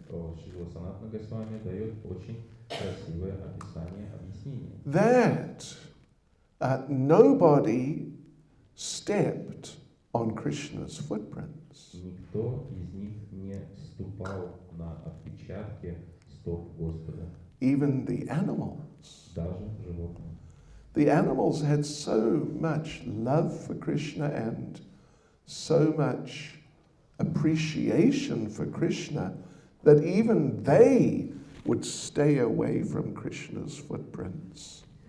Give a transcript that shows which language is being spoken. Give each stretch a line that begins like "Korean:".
Russian: Шрила Санатана Госвами дает очень красивое описание, объяснение.
English: That nobody stepped on Krishna's footprints.
Russian: Никто из них не ступал на отпечатки стоп Господа,
English: Even the animals.
Russian: даже животные.
English: The animals had so much love for Krishna and so much appreciation for Krishna that even they would stay away from Krishna's footprints.